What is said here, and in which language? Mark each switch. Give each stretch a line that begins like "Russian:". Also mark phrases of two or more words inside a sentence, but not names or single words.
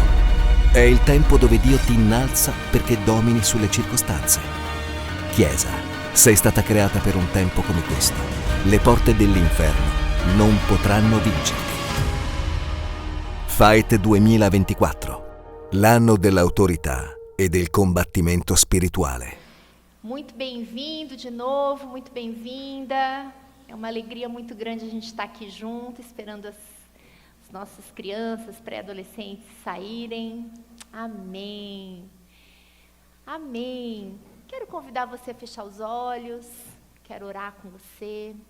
Italian: È il tempo dove Dio ti innalza perché domini sulle circostanze. Chiesa, sei stata creata per un tempo come questo. Le porte dell'inferno non potranno vincerti. Fight 2024, l'anno dell'autorità e del combattimento spirituale.
Portuguese: Muito bem-vindo de novo, muito bem-vinda. É uma alegria muito grande a gente estar aqui junto, esperando as nossas crianças, pré-adolescentes saírem. Amém. Amém. Quero convidar você a fechar os olhos, quero orar com você.